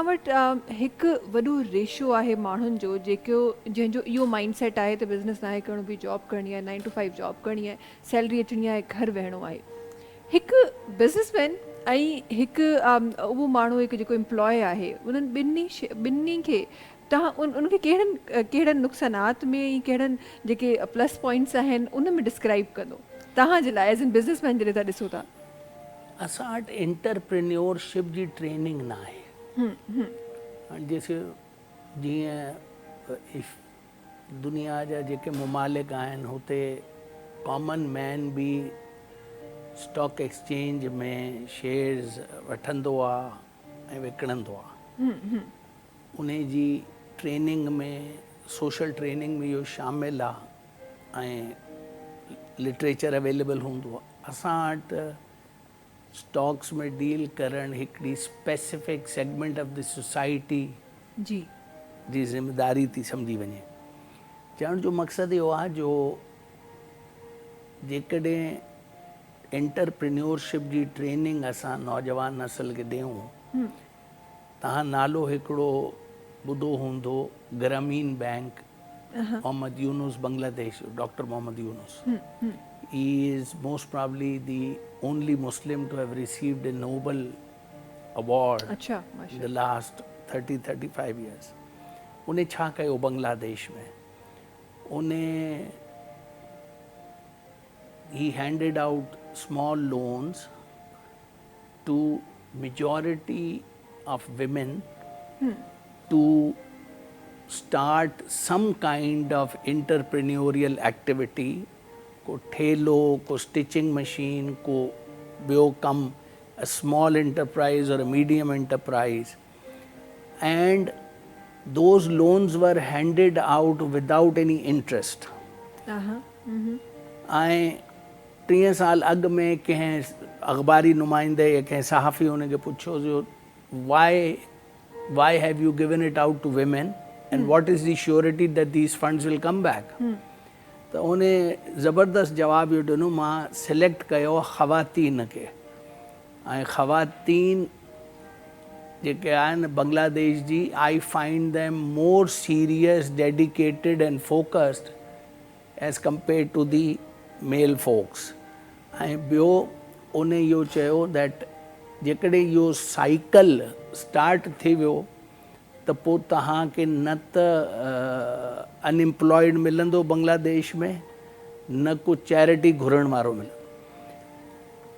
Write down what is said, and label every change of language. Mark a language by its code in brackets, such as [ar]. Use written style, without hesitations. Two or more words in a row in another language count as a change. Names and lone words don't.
[sd] वटि हिकु वॾो रेशो आहे माण्हुनि जो जंहिंजो इहो [en] mind set [sd] आहे त बिज़नेस नाहे करिणो बि जॉब करणी आहे [en] 9 to 5 job [sd] करणी आहे सैलरी अचणी आहे घर वेहणो आहे हिकु बिज़नेसमैन ऐं हिकु उहो माण्हू हिकु जेको एम्प्लॉय आहे उन्हनि ॿिन्ही खे तव्हां उनखे कहिड़नि नुक़सानात में ऐं कहिड़नि जेके [en] plus points [sd] आहिनि उन में डिस्क्राइब कंदो तव्हांजे लाइ [en] as an businessman [sd] जॾहिं तव्हां ॾिसो था असां वटि एंटरप्रेन्योरशिप जी ट्रेनिंग न आहे। जैसे जीअं दुनिया जा जेके मुमालिक आहिनि हुते [en] common man [sd] बि [en] stock exchange [sd] में शेयर्स वठंदो आहे ऐं विकिणंदो आहे। उन जी ट्रेनिंग में [en] social training [sd] में इहो शामिलु आहे ऐं लिटरेचर अवेलेबल हूंदो आहे। असां वटि स्टॉक्स में डील करणु हिकिड़ी [en] specific segment of the society [sd] जी जी ज़िम्मेदारी थी सम्झी वञे। चवण जो मक़सदु इहो आहे जो जेकॾहिं एंटरप्रेन्योरशिप जी ट्रेनिंग असां नौजवान नस्ल खे ॾियूं तव्हां नालो हिकिड़ो ॿुधो हूंदो ग्रामीण बैंक मोहम्मद यूनुस बांग्लादेश डॉक्टर मोहम्मद यूनुस [en] he is most probably the only Muslim to have received a Nobel award in the last 30-35 years. [sd] उन्हें छा कयो बांग्लादेश में उन्हें [en] he handed out small loans to majority of women to start some kind of entrepreneurial activity [sd] को ठेलो को स्टिचिंग मशीन को ॿियो कमु [en] a small enterprise or a medium enterprise and those loans were handed out without any interest. [sd] ऐं 3 साल अॻु में कंहिं अख़बारी नुमाइंदे या कंहिं सहाफ़ी हुनखे पुछियो जो [en] why have you given it out to women and what is the surety that these funds will come back? [sd] त उन ज़बरदस्त जवाबु इहो ॾिनो मां सिलेक्ट कयो ख़वातीन खे ऐं ख़वातीन जेके आहिनि बांग्लादेश जी [en] I find them more serious dedicated and focused as compare to the male folks. [sd] ऐं ॿियो उन इहो चयो दैट जेकॾहिं इहो [en] cycle start [sd] थी वियो त पोइ तव्हांखे न त अनएम्प्लॉयड मिलंदो बांग्लादेश में न को चैरिटी घुरण वारो मिलंदो।